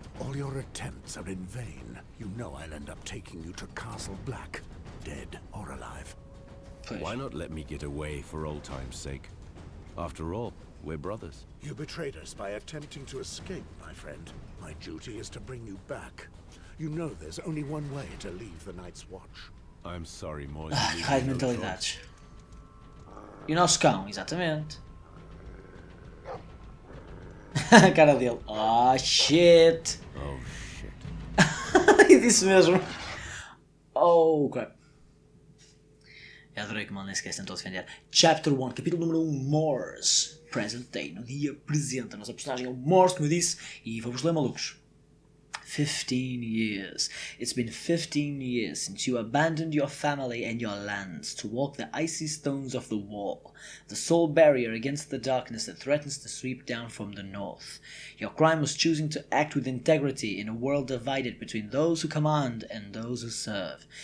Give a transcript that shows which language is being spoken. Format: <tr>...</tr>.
<en>All your attempts are in vain. You know I'll end up taking you to Castle Black, dead or alive.</en> <pt>Pois.</pt> <en>Why not let me get away for old time's sake? After all, we're brothers. You betrayed us by attempting to escape, my friend. My duty is to bring you back. You know there's only one way to leave the Night's Watch. I'm sorry, Mars.</en> <pt>Ah, que raio de mentalidades. E o nosso cão, exatamente. A cara dele.</pt> <en>Oh shit. Oh shit.</en> <pt>E disse mesmo.</pt> <en>Oh crap.</en> <pt>Eu adorei que o mano nem sequer se tentou defender.</pt> <en>Chapter 1,</en> <pt>capítulo número 1, Mars.</pt> <en>Present Day,</en> <pt>no dia presente. A nossa personagem é o Mars, como eu disse. E vamos ler, malucos.</pt> <en>15 years. It's been 15 years since you abandoned your family and your lands to walk the icy stones of the wall, the sole barrier against the darkness that threatens to sweep down from the north. Your crime was choosing to act with integrity in a world divided between those who command and those who serve.</en>